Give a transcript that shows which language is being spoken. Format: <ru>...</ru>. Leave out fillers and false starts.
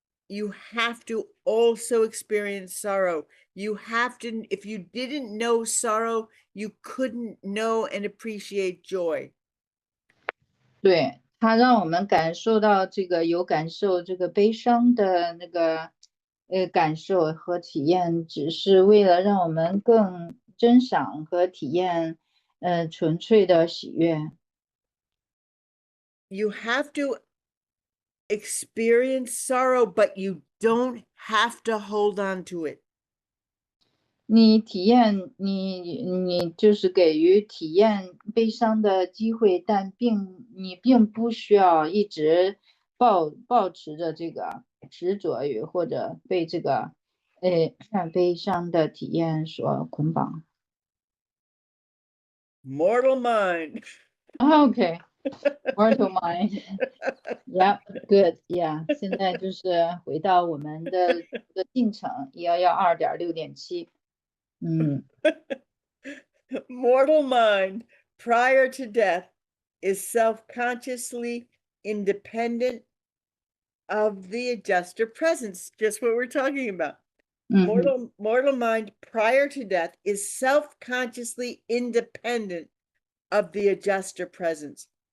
<en>You have to also experience sorrow. You have to, if you didn't know sorrow, you couldn't know and appreciate joy.</en> <zh>对，他让我们感受到这个有感受这个悲伤的那个感受和体验，只是为了让我们更珍赏和体验纯粹的喜悦。</zh> <en>You have to experience sorrow, but you don't have to hold on to it.</en> <zh>你体验你就是给予体验悲伤的机会，但你并不需要一直保持着这个执着于或者被这个悲伤的体验所捆绑。</zh> <en>Mortal mind. Okay, mortal mind. Yeah, good.</en> <zh>Yeah， 现在就是回到我们的进程112.6.7。</zh> <en>Mortal mind prior to death is self-consciously independent of the adjuster presence, just what we're talking about. Mortal mind prior to death is self-consciously independent of the adjuster presence.</en>